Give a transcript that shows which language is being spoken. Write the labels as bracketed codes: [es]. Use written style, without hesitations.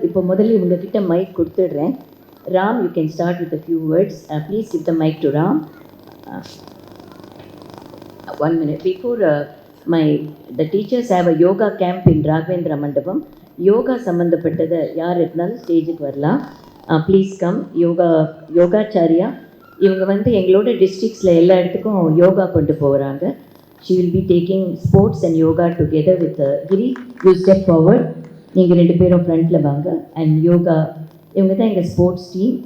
[ta] இப்போ முதல்ல இவங்கக்கிட்ட mic கொடுத்துடுறேன். [en] Ram, you can start with a few words. Please give the mic to Ram. 1 minute. Before the teachers have a yoga camp in Raghavendra Mandapam. [ta] Yoga சம்மந்தப்பட்டதை யார் இருந்தாலும் ஸ்டேஜுக்கு வரலாம். [en] Please come. [ta] யோகாச்சாரியா இவங்க எங்களோட டிஸ்ட்ரிக்ஸில் எல்லா இடத்துக்கும் யோகா கொண்டு போகிறாங்க. [en] She will be taking sports and yoga together with Giri. You step forward. [ta] நீங்கள் 2 பேரும் ஃப்ரண்ட்டில் வாங்க. அண்ட் யோகா இவங்க தான் எங்கள் ஸ்போர்ட்ஸ் டீம்.